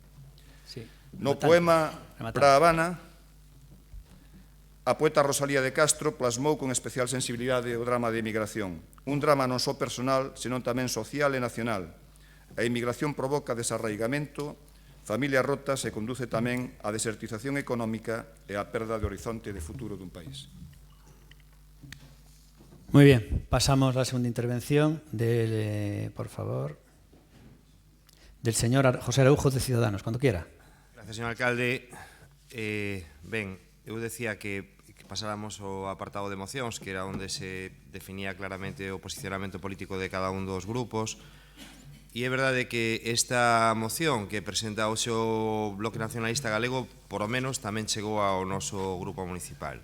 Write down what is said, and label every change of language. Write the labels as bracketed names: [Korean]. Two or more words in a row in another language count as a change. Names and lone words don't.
[Galician] No poema Pra Habana, a poeta Rosalía de Castro plasmou con especial sensibilidade o drama de emigración. Un drama non só personal, senón tamén social e nacional. A emigración provoca desarraigamento, familias rotas e conduce tamén á desertización económica e á perda de horizonte de futuro dun país. [Spanish] Muy bien, pasamos a la segunda intervención por favor, del señor José Araújo de Ciudadanos, cuando quiera. Gracias, señor alcalde. [Galician] Ben, eu decía que pasáramos ao apartado de mocións, que era onde se definía claramente o posicionamento político de cada un dos grupos. E é verdade que esta moción que presenta o seu Bloque Nacionalista Galego, por o menos, tamén chegou ao noso grupo municipal.